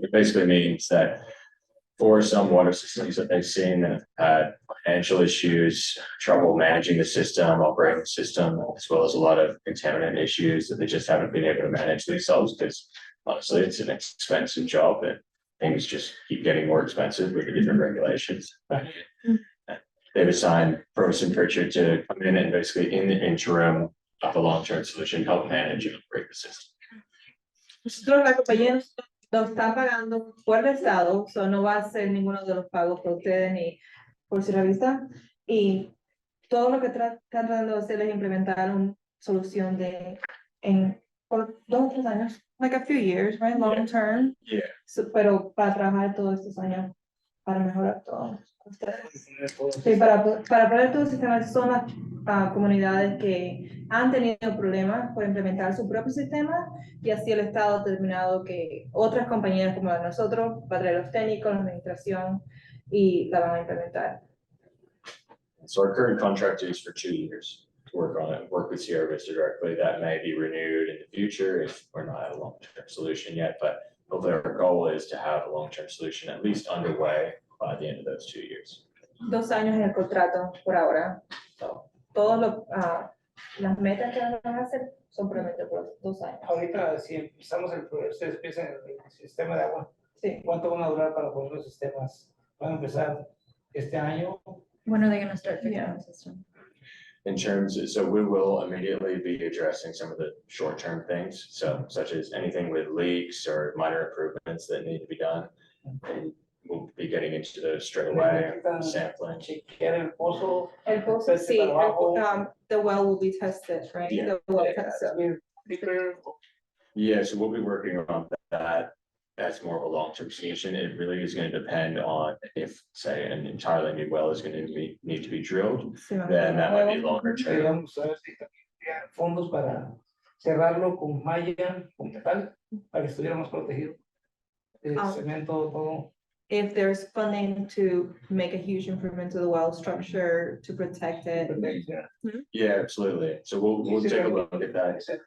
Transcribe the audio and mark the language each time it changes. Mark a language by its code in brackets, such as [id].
[en] It basically means that for some water systems that they've seen that have had financial issues, trouble managing the system, operating the system, as well as a lot of contaminant issues that they just haven't been able to manage themselves, because honestly, it's an expensive job and things just keep getting more expensive with the different regulations. They've assigned Professor Pritchard to come in and basically in the interim of a long-term solution, help manage and operate the system. [es] Nosotros, la compañía nos está pagando por el Estado, so no va a ser ninguno de los pagos por ustedes ni por Sierra Vista. Y todo lo que están tratando de hacer es implementar una solución por 2 o 3 años, [en] like a few years, right? Long term. Yeah. [es] So, pero para trabajar todos estos años. para mejorar todo. Ustedes. Sí, para poner todo el sistema son las comunidades que han tenido problemas por implementar su propio sistema y así el Estado ha determinado que otras compañías como la de nosotros va a traer los técnicos, la administración y la van a implementar. [en] So our current contract is for 2 years to work on it, work with Sierra Vista directly. That may be renewed in the future if we're not at a long-term solution yet, but hopefully our goal is to have a long-term solution at least underway by the end of those 2 years. [es] 2 años en el contrato por ahora. So, todas las metas que van a hacer son prometidas por 2 años. Ahorita, si empezamos ustedes empiezan el sistema de agua, Sí. ¿cuánto van a durar para poner los sistemas? ¿Van a empezar este año? [en] When are they gonna start fixing Yeah. the system? In terms, so we will immediately be addressing some of the short-term things, so such as anything with leaks or minor improvements that need to be done. And we'll be getting into those straight away, sampling. [es] Chequear el pozo. El pozo, sí, [en] the well will be tested, right? Yeah. The well tested. Yeah, so we'll be working on that. That's more of a long-term solution. It really is gonna depend on if, say, an entirely new well is gonna need to be drilled, [es] Sí, vamos a [en] then that might be [es] ver. [en] longer term. [es] Queríamos saber si había fondos para cerrarlo con malla, con metal, para que estuviera más protegido. El cemento, todo. [en] If there's funding to make a huge improvement to the well structure to protect it. Yeah, absolutely. So we'll take a look at that.